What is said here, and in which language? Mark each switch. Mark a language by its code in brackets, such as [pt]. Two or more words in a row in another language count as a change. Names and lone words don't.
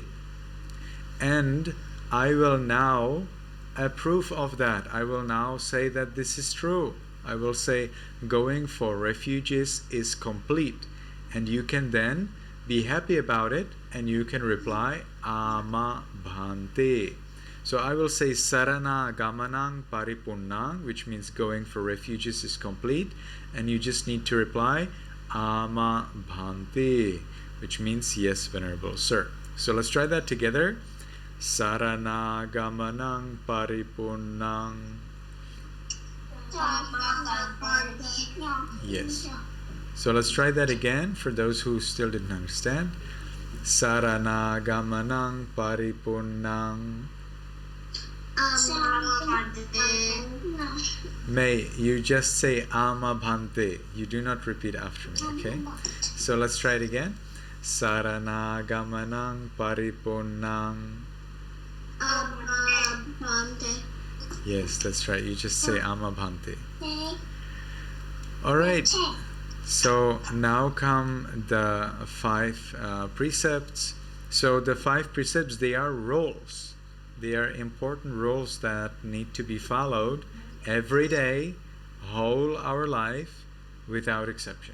[en] And I will now approve of that. I will now say that this is true. I will say going for refuges is complete, and you can then be happy about it, and you can reply [pi] ama bhante. [en] So I will say [pi] sarana gamanang paripunnang, [en] which means going for refuges is complete, and you just need to reply [pi] ama bhante, [en] which means yes, Venerable Sir. So let's try that together. [pi] Sarana gamanang paripunnang. [en] Yes. So let's try that again for those who still didn't understand. [pi] Sarana gamanang paripunnang. [en] May you just say [pi] ama bhante. [en] You do not repeat after me, okay? So let's try it again. [pi] Sarana gamanang paripunnang. [en] Yes, that's right. You just say [pi] ama bhante. [en] Alright. So now come the 5 precepts. So the 5 precepts, they are rules. They are important rules that need to be followed every day, whole our life, without exception.